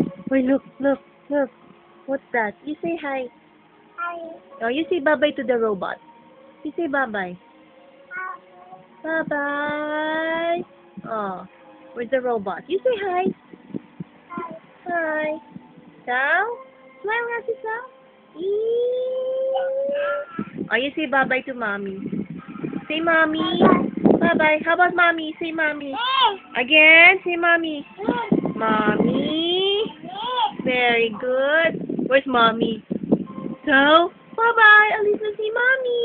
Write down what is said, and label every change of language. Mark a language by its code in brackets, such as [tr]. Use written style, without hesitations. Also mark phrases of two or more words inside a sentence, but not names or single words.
[en] Wait, look, look, look. What's that? You say hi. Hi. Oh, you say bye-bye to the robot. You say bye-bye. Bye-bye. Oh, where's the robot? You say hi. Hi. [tl] Sal? Smile nga si Sal. [en] Oh, you say bye-bye to mommy. Say mommy. Bye-bye. How about mommy? Say mommy. Again, say mommy. Mommy. Very good. Where's mommy? So, bye-bye. [tl] Alis na si mommy.